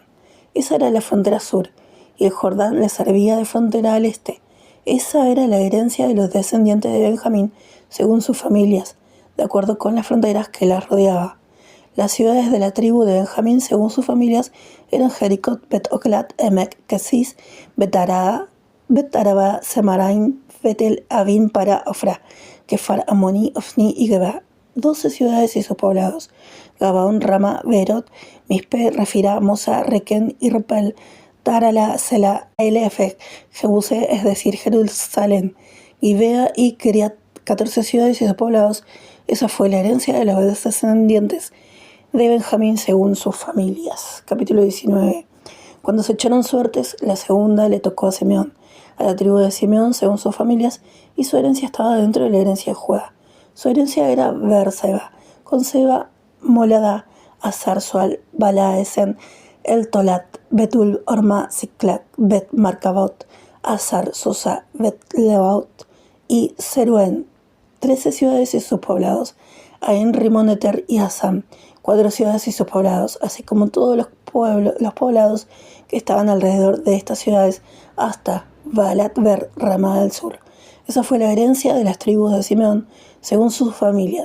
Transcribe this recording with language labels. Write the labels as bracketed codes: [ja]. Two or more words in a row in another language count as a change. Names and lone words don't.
[es] Esa era la frontera sur, y el Jordán le servía de frontera al este. Esa era la herencia de los descendientes de Benjamín, según sus familias, de acuerdo con las fronteras que las rodeaba. Las ciudades de la tribu de Benjamín, según sus familias, eran Jericot, Bet-Oklat, Emek, Kesis, Bet-Araba, Semaraim, Betel, Avin, Para, Ofra, Kefar, Amoni, Ofni y Geba. 12 ciudades y sus poblados: Gabaón, Rama, Beerot, Mispe, Refirá, Mosa, Requén, Irpel, Tarala, Sela, Elefec, Jebusé, es decir, Jerusalén, Gibea y Kiriat, 14 ciudades y sus poblados. Esa fue la herencia de los descendientes de Benjamín según sus familias. Capítulo 19. Cuando se echaron suertes, la segunda le tocó a Simeón, a la tribu de Simeón según sus familias, y su herencia estaba dentro de la herencia de Judá. Su herencia era Beerseba, con Seba, Molada, Azar, Sual, Balaesen, El Tolat, Betul, Orma, Ziklag, Bet Marcabot, Azar, Sosa, Bet Lebaot y Seruen, 13 ciudades y sus poblados, Ain, Rimón, Eter y Assam, 4 ciudades y sus poblados, así como todos los poblados que estaban alrededor de estas ciudades hasta Baalat Ber Ramá al sur. Esa fue la herencia de las tribus de Simeón según sus familias.